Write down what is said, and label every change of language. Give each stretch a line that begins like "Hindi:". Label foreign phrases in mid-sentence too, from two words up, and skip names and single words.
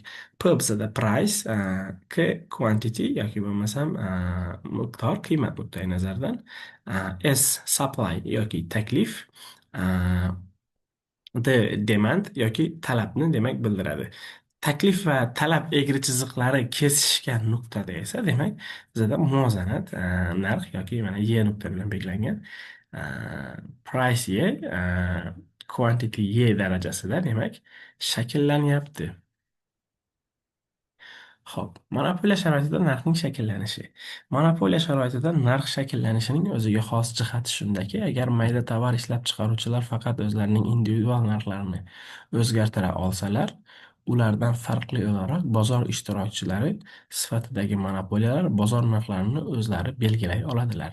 Uzbek: P bizada price, K quantity yoki bo'lmasam miqdor, qiymat nuqtai nazaridan, S supply yoki taklif, demand yoki talabni demak bildiradi. Taklif va talab egri chiziqlari kesishgan nuqtada esa demak bizada muvozanat narx yoki mana Y nuqta bilan belgilangan a, price Y, quantity Y darajasida demak shakllanyapti. Xo'p, monopoliya sharoitida narxning shakllanishi. Monopoliya sharoitida narx shakllanishining o'ziga xos jihati shundaki, agar mayda tovar ishlab chiqaruvchilar faqat o'zlarining individual narxlarini o'zgartira olsalar, ulardan farqli o'laroq bozor ishtirokchilari sifatidagi monopoliyalar bozor narxlarini o'zlari belgilay oladilar.